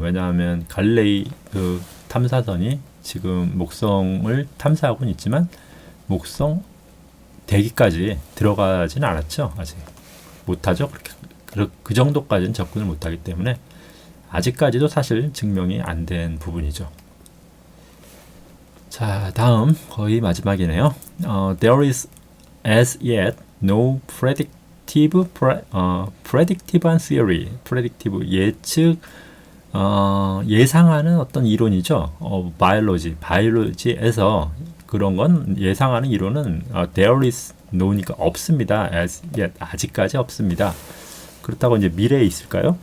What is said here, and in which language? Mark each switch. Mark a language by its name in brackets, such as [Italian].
[Korean] 왜냐하면 갈릴레이 그 탐사선이 지금 목성을 탐사하고는 있지만 목성 대기까지 들어가지는 않았죠. 아직 못하죠. 그 정도까지는 접근을 못하기 때문에 아직까지도 사실 증명이 안 된 부분이죠. 자, 다음 거의 마지막이네요. [English] There is as yet no predictive한 theory. [Korean] predictive 예측 예상하는 어떤 이론이죠. 바이올로지에서 그런 건 예상하는 이론은 [English] there is no [Korean] 니까 없습니다. [English] as yet [Korean] 아직까지 없습니다. 그렇다고 이제 미래에 있을까요?